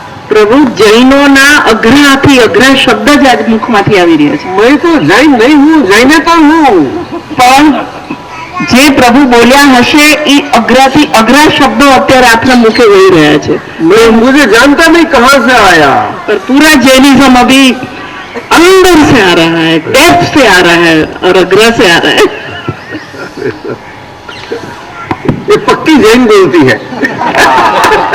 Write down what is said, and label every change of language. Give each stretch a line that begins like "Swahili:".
Gujarati: પ્રભુ જૈનોના અઘરાથી અઘરા શબ્દ જ આજ મુખમાંથી આવી રહ્યા છે.
Hindi: मैं तो जैन नहीं हूँ, जैनेतर हूँ.
Gujarati: પણ જે પ્રભુ બોલ્યા હશે એ અઘરાથી અઘરા શબ્દો અત્યારે આપના મુખે વહી રહ્યા છે.
Hindi: मैं मुझे जानता नहीं कहाँ से आया, पर पूरा जैनिज्म अभी अंदर से आ रहा है, डेप्थ से आ रहा है और अग्रा से आ रहा है. ये पक्की जैन बोलती है.